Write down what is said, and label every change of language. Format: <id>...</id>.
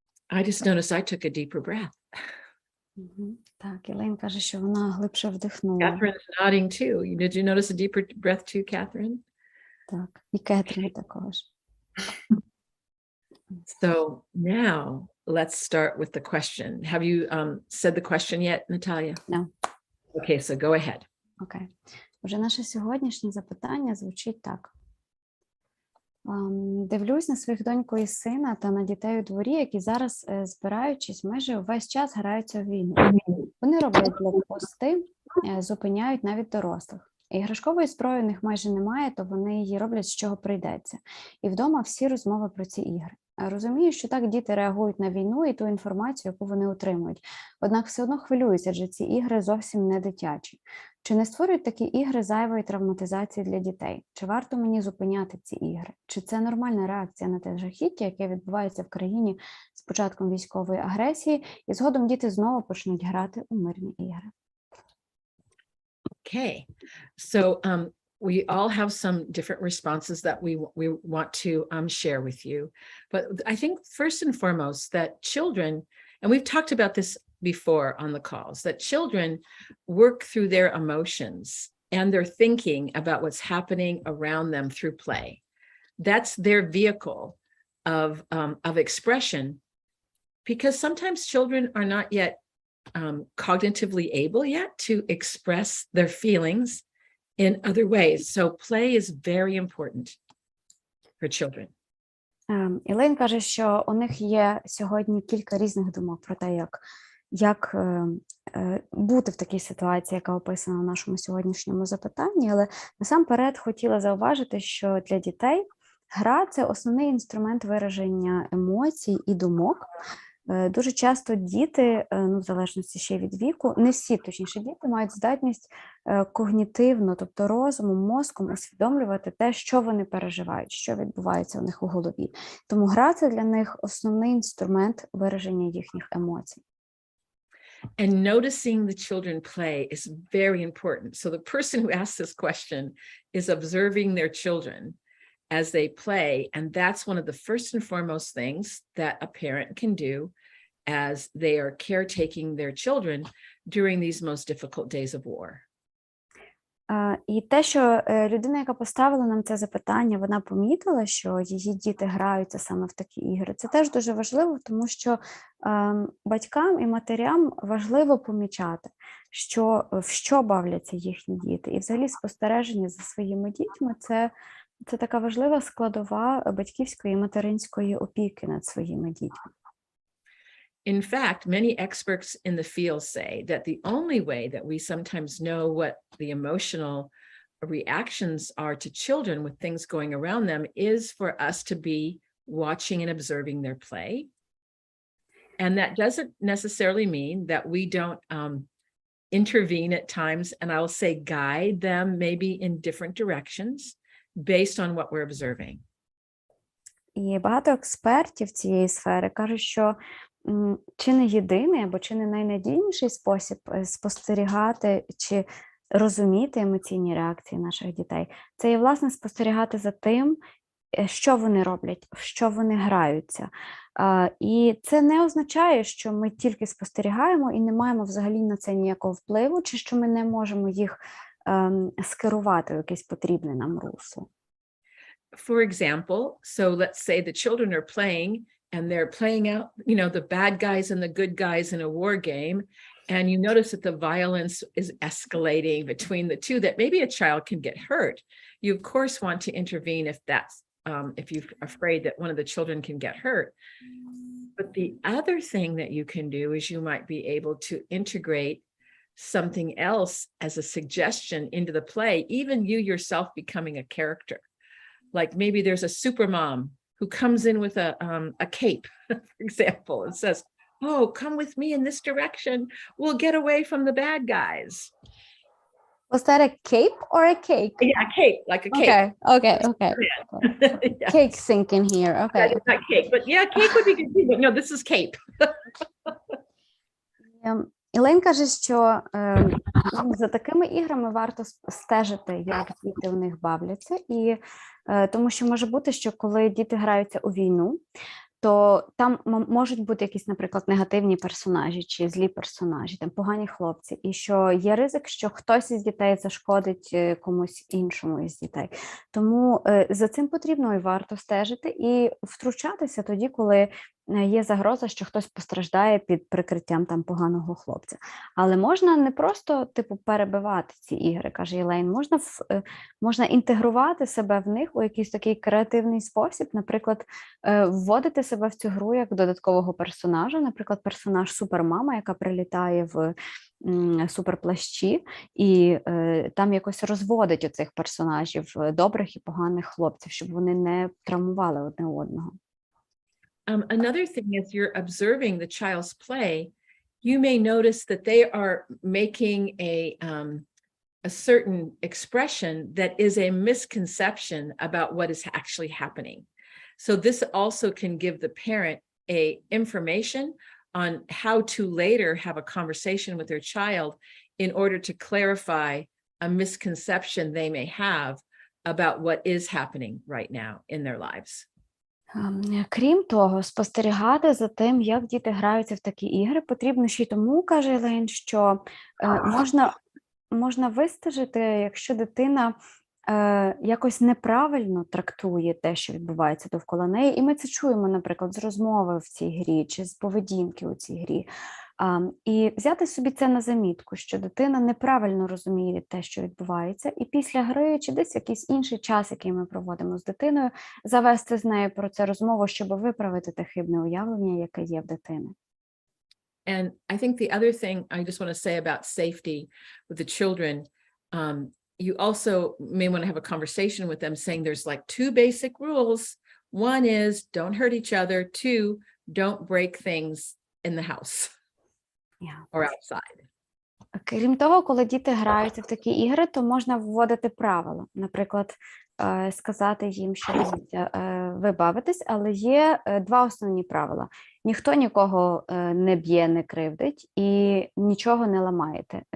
<en>I just noticed I took a deeper breath.</en> <uk>Так, Єлена каже, що вона глибше вдихнула.</uk> <en>Catherine is nodding too. Did you notice a deeper breath too, Catherine?</en> <uk>Так, і Кетрін також.</uk> <en>So now let's start with the question. Have you said the question yet, Natalia? No. Okay, so go ahead.</en> <uk>Окей. Вже наше сьогоднішнє запитання звучить так. Дивлюсь на своїх доньку і сина та на дітей у дворі, які зараз, збираючись, майже увесь час граються в війну. Вони роблять блок-пости, зупиняють навіть дорослих. Іграшкової зброї у них майже немає, то вони її роблять, з чого прийдеться. І вдома всі розмови про ці ігри. Розумію, що так діти реагують на війну і ту інформацію, яку вони отримують. Однак все одно хвилюються, адже ці ігри зовсім не дитячі. Чи не створюють такі ігри зайвої травматизації для дітей? Чи варто мені зупиняти ці ігри? Чи це нормальна реакція на те жахіття, яке відбувається в країні з початком військової агресії, і згодом діти знову почнуть грати у мирні ігри?</uk> <en>Okay, so we all have some different responses that we want to share with you. But I think first and foremost that children, and we've talked about this before on the calls, that children work through their emotions and their thinking about what's happening around them through play. That's their vehicle of expression, because sometimes children are not yet cognitively able yet to express their feelings in other ways. So play is very important for children.</en> <uk>Ілейн каже, що у них є сьогодні кілька різних думок про те, як бути в такій ситуації, яка описана в нашому сьогоднішньому запитанні, але насамперед хотіла зауважити, що для дітей гра – це основний інструмент вираження емоцій і думок. Дуже часто діти, в залежності ще від віку, не всі, точніше, діти мають здатність когнітивно, тобто розумом, мозком усвідомлювати те, що вони переживають, що відбувається у них у голові. Тому гра – це для них основний інструмент вираження їхніх емоцій.</uk> <en>And noticing the children play is very important. So the person who asked this question is observing their children as they play. And that's one of the first and foremost things that a parent can do as they are caretaking their children during these most difficult days of war.</en> <uk>І те, що людина, яка поставила нам це запитання, вона помітила, що її діти граються саме в такі ігри. Це теж дуже важливо, тому що батькам і матерям важливо помічати, в що бавляться їхні діти. І взагалі спостереження за своїми дітьми – це така важлива складова батьківської і материнської опіки над своїми дітьми.</uk> <en>In fact, many experts in the field say that the only way that we sometimes know what the emotional reactions are to children with things going around them is for us to be watching and observing their play. And that doesn't necessarily mean that we don't intervene at times, and I'll say guide them maybe in different directions based on what we're observing.</en> <uk>І багато експертів цієї сфери кажуть, що чи не єдиний або чи не найнадійніший спосіб спостерігати чи розуміти емоційні реакції наших дітей – це є, власне, спостерігати за тим, що вони роблять, в що вони граються. І це не означає, що ми тільки спостерігаємо і не маємо взагалі на це ніякого впливу, чи що ми не можемо їх скерувати в якесь потрібне нам русло.</uk> <en>For example, so let's say the children are playing and they're playing out, the bad guys and the good guys in a war game, and you notice that the violence is escalating between the two, that maybe a child can get hurt. You of course want to intervene if you're afraid that one of the children can get hurt. But the other thing that you can do is you might be able to integrate something else as a suggestion into the play, even you yourself becoming a character. Like maybe there's a super mom who comes in with a cape, for example, and says, "Oh, come with me in this direction. We'll get away from the bad guys." Was that a cape or a cake? Yeah, a cape, like a cape. Okay. Yeah. Cake sinking here. Okay. It's not cake, but yeah, cake would be good too, but no, this is cape.</en> <uk>Ілейн каже, що за такими іграми варто стежити, як діти у них бавляться, і тому що може бути, що коли діти граються у війну, то там можуть бути якісь, наприклад, негативні персонажі чи злі персонажі, там погані хлопці, і що є ризик, що хтось із дітей зашкодить комусь іншому із дітей. Тому за цим потрібно і варто стежити і втручатися тоді, коли є загроза, що хтось постраждає під прикриттям там поганого хлопця. Але можна не просто перебивати ці ігри, каже Ілейн, можна інтегрувати себе в них у якийсь такий креативний спосіб, наприклад, вводити себе в цю гру як додаткового персонажа, наприклад, персонаж супермама, яка прилітає в суперплащі і там якось розводить оцих персонажів, добрих і поганих хлопців, щоб вони не травмували одне одного.</uk> <en>Another thing is you're observing the child's play, you may notice that they are making a certain expression that is a misconception about what is actually happening. So this also can give the parent information on how to later have a conversation with their child in order to clarify a misconception they may have about what is happening right now in their lives.</en> <uk>Крім того, спостерігати за тим, як діти граються в такі ігри, потрібно ще й тому, каже Ілейн, що можна вистежити, якщо дитина якось неправильно трактує те, що відбувається довкола неї, і ми це чуємо, наприклад, з розмови в цій грі, чи з поведінки у цій грі. І взяти собі це на замітку, що дитина неправильно розуміє те, що відбувається, і після гри, чи десь якийсь інший час, який ми проводимо з дитиною, завести з нею про це розмову, щоб виправити те хибне уявлення, яке є в дитини.</uk> <en>And I think the other thing I just want to say about safety with the children, you also may want to have a conversation with them saying there's like two basic rules. One is don't hurt each other. Two, don't break things in the house. Or outside.</en> <uk>Крім того, коли діти граються в такі ігри, то можна вводити правила. Наприклад, сказати їм, що ви бавитесь, але є два основні правила. Ніхто нікого не б'є, не кривдить і нічого не ламаєте.</uk>